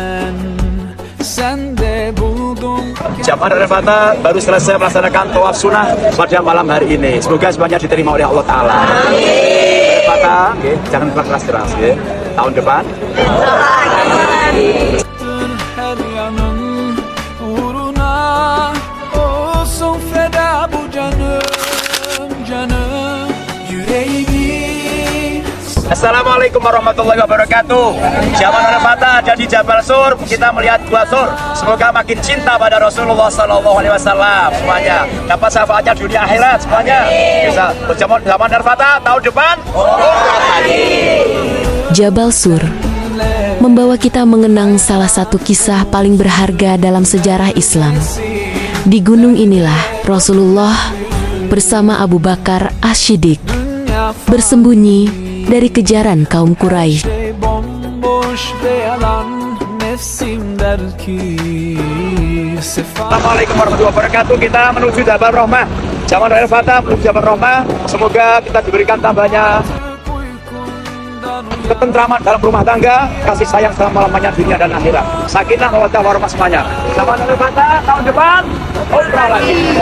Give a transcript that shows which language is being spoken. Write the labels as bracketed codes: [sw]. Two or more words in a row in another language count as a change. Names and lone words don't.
[tr] sende buldum. [id] Jamaah Darul Fatah baru selesai melaksanakan tawaf sunnah pada malam hari ini. Semoga semuanya diterima oleh Allah Ta'ala. Darul Fatah, jangan keras-keras. Tahun depan. [tr] Her yanın uğruna olsun feda bu canım yüreğimi. [ar] السلام عليكم ورحمة الله وبركاته. [id] Jamaah Darul Fatah ada di Jabal Sur. Kita melihat Gua Sur. Semoga makin cinta pada Rasulullah [ar] صلى الله عليه وسلم [id] semuanya. Dapat syafaatnya dunia akhirat semuanya. Bisa berjamaah Darul Fatah tahun depan. Jabal Sur membawa kita mengenang salah satu kisah paling berharga dalam sejarah Islam. Di gunung inilah Rasulullah bersama Abu Bakar As-Siddiq bersembunyi dari kejaran kaum Quraisy. [tr] Bomboş ve yalan nefsim der ki [ar] السلام عليكم ورحمة الله وبركاته. [id] Kita menuju Jabal Rahmah. Jamaah Darul Fatah menuju Jabal Rahmah. Semoga kita diberikan tambahnya ketentraman dalam rumah tangga, kasih sayang selama-lamanya dunia dan akhirat. [ar] سكينة مودة ورحمة [id] semuanya. Jamaah Darul Fatah tahun depan umrah lagi.